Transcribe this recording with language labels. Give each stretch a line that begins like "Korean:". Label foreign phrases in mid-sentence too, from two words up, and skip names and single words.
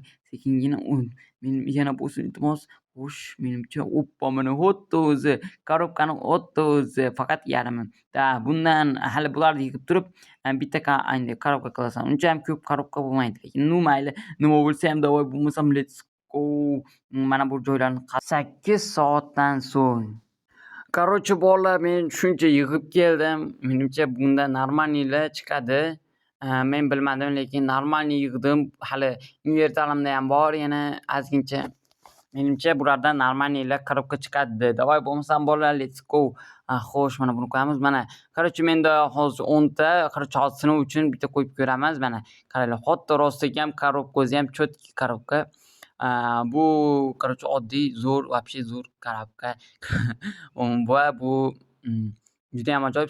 Uzbek: Sekingina men yana bo'lsin, iltimos. Xo'sh, menimcha mana xuddi o'zi. Korobkani xuddi o'zi, faqat yarmi. Bundan hali bularni yig'ib turib, bitta korobka qilasan. Uncha ham ko'p korobka bo'lmaydi, lekin mayli, nima bo'lsa ham davay bo'lmasam
English: let's go.
Uzbek: Mana bu joylarni 8 soatdan so'ng. Bolalar, men shuncha yig'ib keldim. Menimcha bunda normalnilar chiqadi. Men bilmadim, lekin normalni yig'dim. Hali invertarimda ham bor, yana ozgincha. Menimcha bulardan normalnilar korobka chiqadi. Davay bo'lmasam bolalar,
English: let's go.
Uzbek: Xo'sh, mana buni qo'yamiz. Mana, menda hozir 10 ta, hozir sinov uchun bitta qo'yib ko'ramiz. Mana, qaranglar, xuddi rostdagi ham korobka, o'zi ham chotki korobka. Bu oddiy, zo'r, вообще zo'r korobka. Va bu juda ham ajoyib.